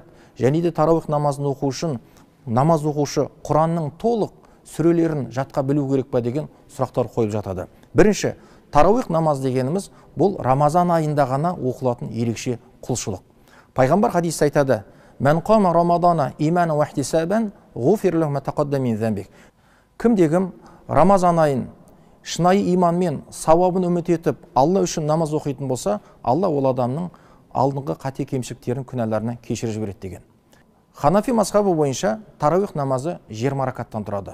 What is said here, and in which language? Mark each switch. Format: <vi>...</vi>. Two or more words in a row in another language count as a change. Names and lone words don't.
<kk>Және де тарауих намазын оқу үшін намаз оқушы Құранның толық сүрелерін жатқа білу керек па деген сұрақтар қойып жатады. Бірінші, тарауих намаз дегеніміз бұл Рамазан айында ғана оқылатын ерекше құлшылық. Пайғамбар хадисте айтады:</kk> <ar>"من قام رمضان إيمانا واحتسابا غفر له ما تقدم من ذنبه."</ar> <kk>Кімде-кім Рамазан айын шынайы иманмен, сауабын үміт етіп, Алла үшін намаз оқитын болса, Алла ол адамның алдыңғы қате кемшіліктерін, күнәларына кешіріп жібереді деген. Ханафи мазхабы бойынша тарауих намазы 20 ракаттан тұрады.</kk>